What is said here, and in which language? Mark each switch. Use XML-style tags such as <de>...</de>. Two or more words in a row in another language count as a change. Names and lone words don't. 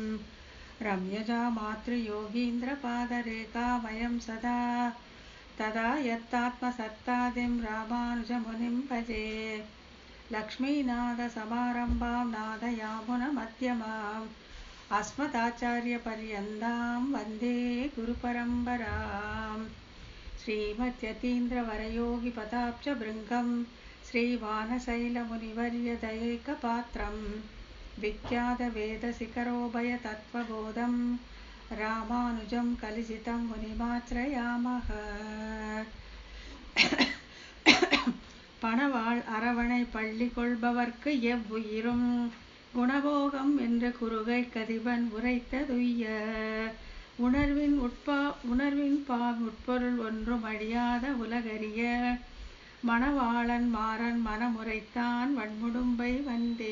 <sa>रम्यजामातृयोगीन्द्रपादरेखामयं सदा तदा यत्तात्मसत्तादिं रामानुजमुनिं भजे लक्ष्मीनाथसमारम्भां नादयामुनमध्यमाम् अस्मदाचार्यपर्यन्तां वन्दे गुरुपरम्परां श्रीमद्यतीन्द्रवरयोगिपदाब्जभृङ्गं श्रीवानशैलमुनिवर्यदैकपात्रं विख्यातवेदशिखरोभयतत्त्वबोधं रामानुजं कलिजितं मुनिमाश्रयामः பணவாள்</sa> <ta>அரவணை பள்ளி கொள்பவர்க்கு எவ்வுயிரும் குணபோகம் என்ற குறுகை கதிபன் உரைத்ததுய்ய உணர்வின் உட்பொருள் ஒன்றும் அழியாத உலகறிய மணவாளன் மாறன் மனமுரைத்தான் வன்முடும்பை வந்தே.</ta>